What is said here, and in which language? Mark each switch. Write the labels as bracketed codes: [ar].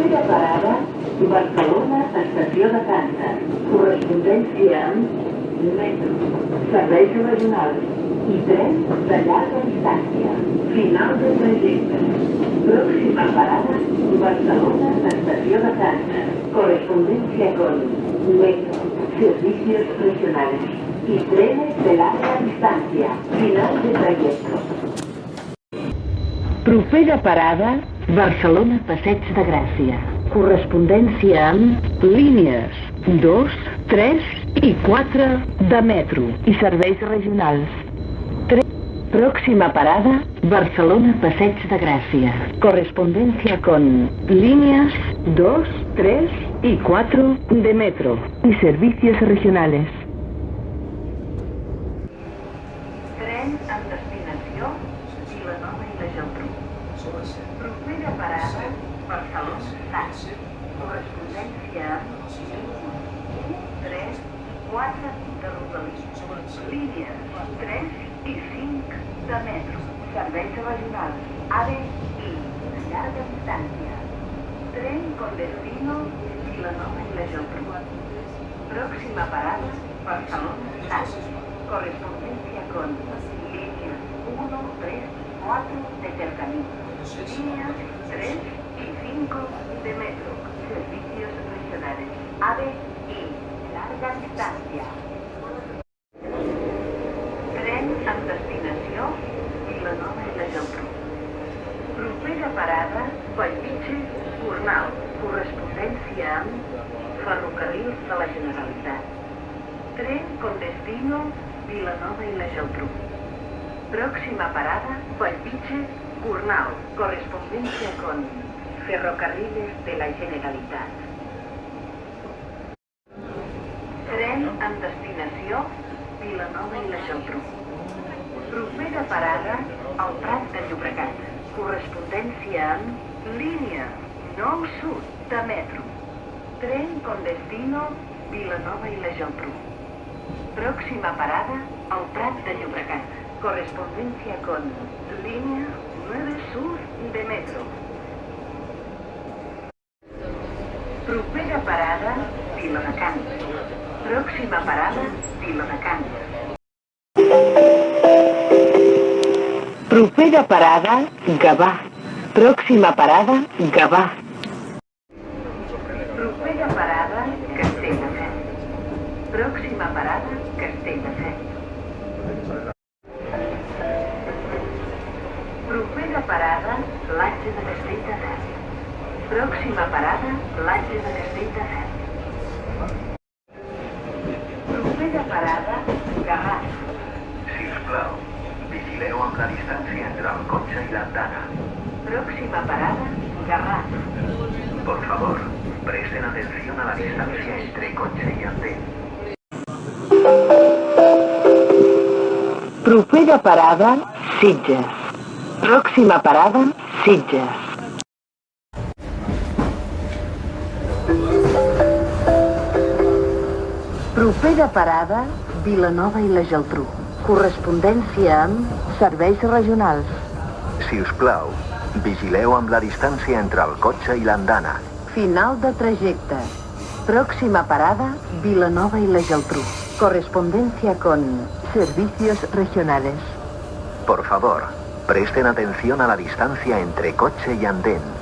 [ca] parada, Barcelona, estació de Càncer. Correspondència amb metro, serveis regionals i tren de llarga distància. Final de trajecte. [es] Próxima parada, Barcelona, estació de Càncer. Correspondencia con metro, servicios regionales y trenes de larga distancia. Final de trayecto. [ca] Propera parada, Barcelona, Passeig de Gràcia. Correspondència amb línies 2, 3 i 4 de metro i serveis regionals. [es] Próxima parada, Barcelona, Passeig de Gràcia. Correspondencia con líneas 2, 3 y 4 de metro y servicios regionales. [ca] Tren amb destinació Vilanova i la Geltrú. Propera parada, Barcelona, Sant. Correspondència amb 3, 4 de Rodalies. Línies 3 i 5 de metro. Serveis regionals AVE i llarga distància. [es] Tren con destino Vilanova i la Geltrú. Próxima parada, Barcelona, Sant. Correspondencia con líneas 1, 3, 4 de cercanía. Líneas 3 y 5 de metro. Servicios regionales AVE y larga distancia. [ca] Tren amb destinació Vilanova i la Geltrú. Propera parada, Bellvitge, Gornal. Correspondència amb Ferrocarrils de la Generalitat. [es] Tren con destino Vilanova i la Geltrú. Próxima parada, Bellvitge, Gornal. Correspondencia con Ferrocarriles de la Generalitat. [ca] Tren amb destinació Vilanova i la Geltrú. Propera parada, al Prat de Llobregat. Correspondència amb línia 9 Sud de metro. [es] Tren con destino Vilanova i la Geltrú. Próxima parada, al Prat de Llobregat. Correspondencia con línea 9 Sur de metro. [ca] Propera parada, Viladecans. [es] Próxima parada, [ca] Viladecans. Propera parada, Gavà. [es] Próxima parada, [ca] Gavà. Propera parada, Castelldefels. [es] Próxima parada, [ca] Castelldefels. Propera parada, Platja de Castelldefels. [es] Próxima parada, [ca] Platja de Castelldefels. Propera parada, Garraf. Sisplau, vigileu amb la distància entre el cotxe i l'andana. [es] Próxima parada, Garraf. Por favor, presten atención a la distancia entre coche y andén. [ca] Propera parada, Sitges. [es] Próxima parada, [ca] Sitges. Propera parada, Vilanova i la Geltrú. Correspondència amb serveis regionals. Si us plau, vigileu amb la distància entre el cotxe i l'andana. Final de trajecte. [es] Próxima parada, Vilanova i la Geltrú. Correspondencia con servicios regionales. Por favor, presten atención a la distancia entre coche y andén.